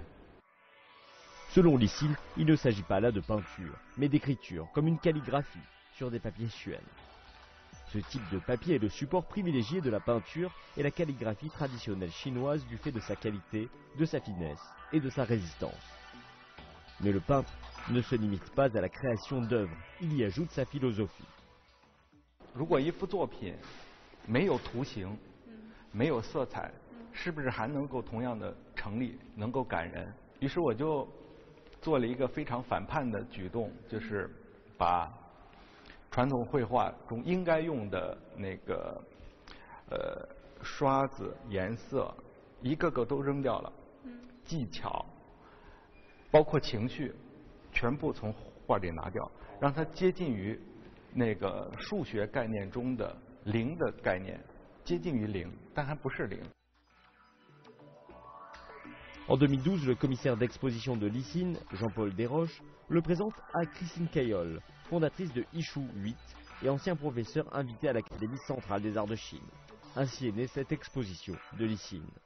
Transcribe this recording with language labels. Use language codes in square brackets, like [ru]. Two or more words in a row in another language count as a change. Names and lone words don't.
[fr] Selon Li Xin, il ne s'agit pas là de peinture, mais d'écriture, comme une calligraphie, sur des papiers chuen. Ce type de papier est le support privilégié de la peinture et la calligraphie traditionnelle chinoise du fait de sa qualité, de sa finesse et de sa résistance. Mais le peintre ne se limite pas à la création d'œuvres, il y ajoute sa philosophie. [zh] 如果一幅作品没有图形，没有色彩，是不是还能够同样的成立，能够感人？于是我就做了一个非常反叛的举动，就是把传统绘画中应该用的那个刷子、颜色，一个个都扔掉了，技巧，包括情绪，全部从画里拿掉，让它接近于那个数学概念中的零的概念，接近于零，但还不是零。 [fr] En 2012, le commissaire d'exposition de Li Xin, Jean-Paul Desroches, le présente à Christine Cayol, fondatrice de Ishu 8 et ancien professeur invité à l'Académie centrale des arts de Chine. Ainsi est née cette exposition de Li Xin.